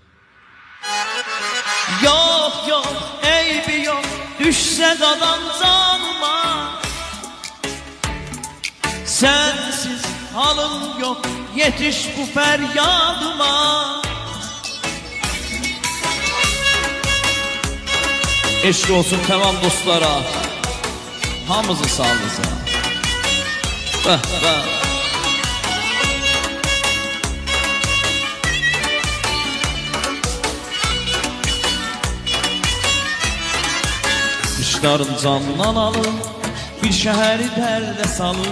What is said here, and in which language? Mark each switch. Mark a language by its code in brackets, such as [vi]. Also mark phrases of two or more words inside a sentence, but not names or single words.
[tr] Yok yok eybi yok, düşse dadan canıma. Sensiz halım yok, yetiş bu feryadıma. [az] Eşk olsun tamam dostlara, hamımızı sağlığınıza. Qışların candan alır, bir şəhəri dərdə salır.